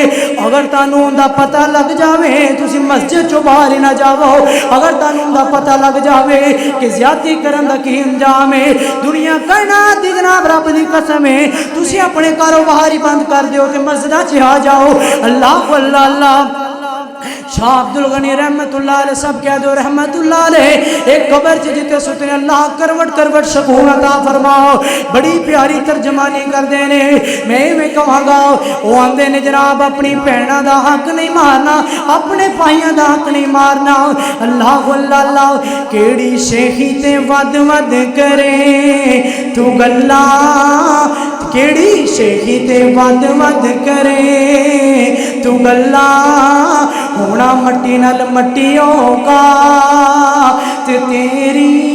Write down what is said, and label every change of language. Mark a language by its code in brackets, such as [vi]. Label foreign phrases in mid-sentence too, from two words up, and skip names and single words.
[pa] ਅਗਰ ਤੁਹਾਨੂੰ ਉਨਕਾ ਪਤਾ ਲੱਗ ਜਾਵੇ ਤੁਸੀ ਮਸਜਿਦ ਚੋਂ ਬਾਹਰ ਹੀ ਨਾ ਜਾਵੋ। ਅਗਰ ਤੁਹਾਨੂੰ ਉਨਕਾ ਪਤਾ ਲੱਗ ਜਾਵੇ ਕਿ ਜ਼ਿਆਦਤੀ ਕਰਨ ਦਾ ਕੀ ਅੰਜਾਮ ਹੈ, ਦੁਨੀਆ ਕਾਇਨਾਤ ਦੀ ਜਨਾਬ ਰੱਬ ਦੀ ਕਸਮ ਹੈ, ਤੁਸੀ ਅਪਣੇ ਕਾਰੋਬਾਰ ਹੀ ਬੰਦ ਕਰ ਦਿਓ ਤੇ ਮਸਜਿਦਾਂ ਚ ਆ ਜਾਓ। ਅੱਲਾਹ ਅੱਲਾਹ ਅੱਲਾਹ। ਸ਼ਾਹ ਅਬਦੁਲ ਗ਼ਨੀ [ar] رحمة الله عليه [pa] ਸਭ ਕਹਿ ਦੋ [ar] رحمة الله عليه. [pa] ਏਕ ਕਬਰ ਚ ਜਿੱਥੇ ਸੁੱਤੇ ਅੱਲਾਹ ਕਰਵਟ ਕਰਵਟ ਸਕੂਨ ਅਤਾ ਫ਼ਰਮਾਓ। [ur] بڑی پیاری ترجمانی کرتے نے. [pa] ਮੈਂ ਇਵੇਂ ਕਹਾਂਗਾ ਉਹ ਆਂਹਦੇ ਨੇ ਜਨਾਬ [ur] اپنی بھینوں کا حق نہیں مارنا، اپنے بھائیوں کا حق نہیں مارنا. [pa] ਅੱਲਾਹ ਅੱਲਾਹ ਕੇਹੜੀ ਸ਼ੇਖ਼ੀ ਤੇ ਵੱਧ ਵੱਧ ਕਰੇਂ ਤੂੰ ਗੱਲਾਂ, ਕੇਹੜੀ ਸ਼ੇਖ਼ੀ ਤੇ ਵੱਧ ਵੱਧ ਕਰੇਂ ਤੂੰ ਗੱਲਾਂ, ਹੋਣਾ ਮਿੱਟੀ ਨਾਲ ਮਿੱਟੀ ਹੋਗਾ ਤੇ ਤੇਰੀ